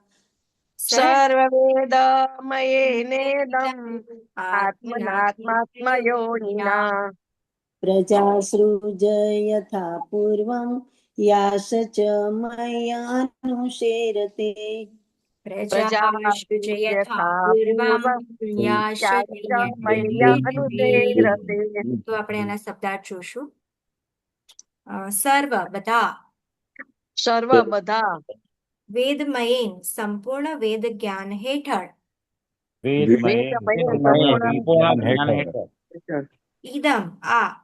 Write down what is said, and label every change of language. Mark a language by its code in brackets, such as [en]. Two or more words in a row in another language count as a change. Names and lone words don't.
[sa] सर्ववेदमयेनेदम् आत्मनात्मयोनिना प्रजा सृजयथा पूर्वं यास च मय्यानुसेरते प्रजाः सृजयथा पूर्वं याश अनुसेरते [gu] તો આપણે એના શબ્દાર્થ જોશું. સર્વ બધા વેદમયેન સંપૂર્ણ વેદ જ્ઞાન હેઠળ ઇદમ આ